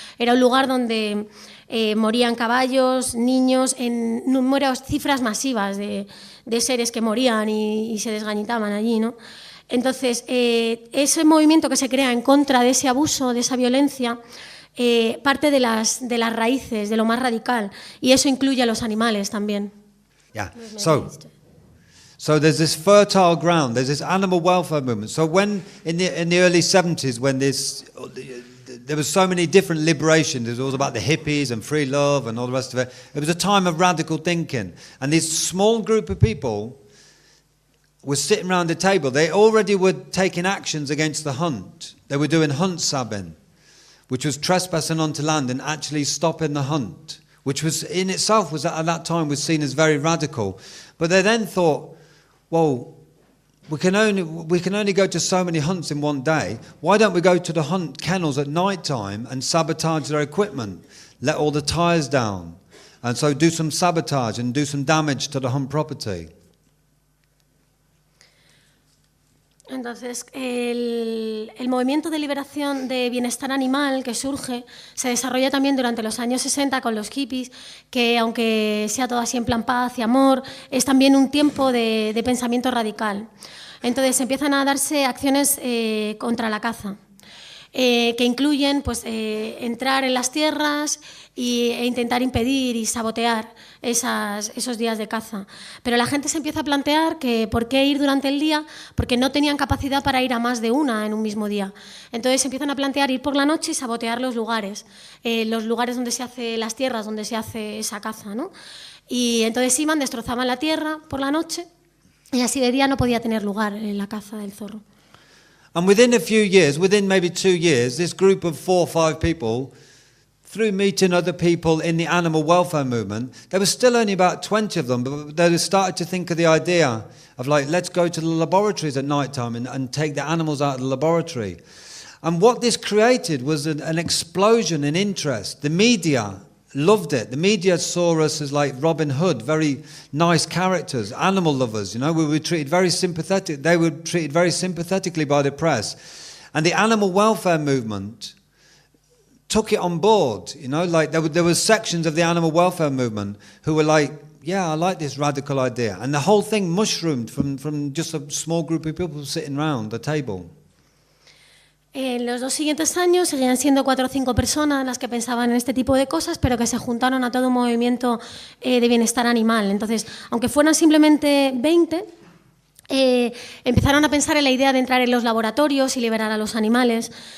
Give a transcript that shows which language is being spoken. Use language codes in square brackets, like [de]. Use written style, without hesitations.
[es] Era un lugar donde morían caballos, niños, en números, cifras masivas de seres que morían y se desgañitaban allí, ¿no? Entonces, ese movimiento que se crea en contra de ese abuso, de esa violencia, parte de las raíces, de lo más radical, y eso incluye a los animales también. [en] Yeah. So there's this fertile ground, there's this animal welfare movement. So when in the early 70s, when there was so many different liberations, it was all about the hippies and free love and all the rest of it. It was a time of radical thinking, and this small group of people were sitting around the table. They already were taking actions against the hunt. They were doing hunt sabbing, which was trespassing onto land and actually stopping the hunt, which was in itself was at that time was seen as very radical. But they then thought, well, we can only go to so many hunts in one day. Why don't we go to the hunt kennels at night time and sabotage their equipment, let all the tires down, and so do some sabotage and do some damage to the hunt property? [es] Entonces, el movimiento de liberación de bienestar animal que surge se desarrolla también durante los años 60 con los hippies, que aunque sea todo así en plan paz y amor, es también un tiempo de pensamiento radical. Entonces empiezan a darse acciones contra la caza, que incluyen pues, entrar en las tierras e intentar impedir y sabotear esos días de caza. Pero la gente se empieza a plantear que por qué ir durante el día, porque no tenían capacidad para ir a más de una en un mismo día. Entonces se empiezan a plantear ir por la noche y sabotear los lugares donde se hace las tierras, donde se hace esa caza, ¿no? Y entonces iban, destrozaban la tierra por la noche y así de día no podía tener lugar la caza del zorro. [en] And within a few years, within maybe 2 years, this group of 4 or 5 people, through meeting other people in the animal welfare movement, there was still only about 20 of them, but they started to think of the idea of like, let's go to the laboratories at night time and take the animals out of the laboratory. And what this created was an explosion in interest. The media loved it. The media saw us as like Robin Hood, very nice characters, animal lovers, you know. We were treated very sympathetic. They were treated very sympathetically by the press. And the animal welfare movement took it on board, you know, like there were sections of the animal welfare movement who were like, yeah, I like this radical idea. And the whole thing mushroomed from just a small group of people sitting around the table. [es] En los 2 siguientes años seguían siendo 4 o 5 personas las que pensaban en este tipo de cosas, pero que se juntaron a todo un movimiento de bienestar animal. Entonces, aunque fueran simplemente 20, empezaron a pensar en la idea de entrar en los laboratorios y liberar a los animales.